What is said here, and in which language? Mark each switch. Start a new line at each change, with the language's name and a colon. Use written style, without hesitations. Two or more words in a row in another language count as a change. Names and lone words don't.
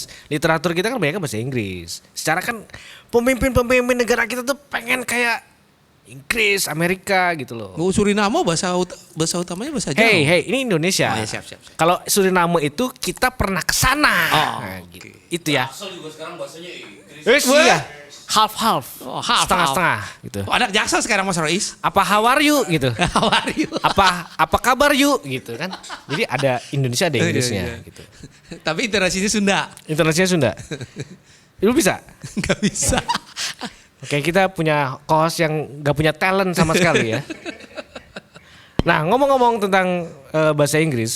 Indonesian: Literatur kita kan banyak bahasa Inggris. Secara kan pemimpin-pemimpin negara kita tuh pengen kayak Inggris, Amerika gitu loh. Suriname bahasa utamanya bahasa Jawa. Hey, ini Indonesia. Oh, ya, siap. Kalau Suriname itu kita pernah ke sana. Nah, gitu. Itu ya. Asal juga sekarang bahasanya Inggris. Iya.
English: Half-half.
Indonesian: Oh, half. Setengah-setengah gitu. Oh, anak Jaksel sekarang Mas Rois. Apa
English: how are you
Indonesian: gitu.
English: How are you?
Indonesian: Apa kabar you gitu kan. Jadi ada Indonesia ada Inggrisnya Iya. gitu. Tapi internasinya Sunda. Internasinya Sunda. Lu bisa? Gak bisa. Oke, kita punya host yang gak punya talent sama sekali ya. Nah, ngomong-ngomong tentang bahasa Inggris,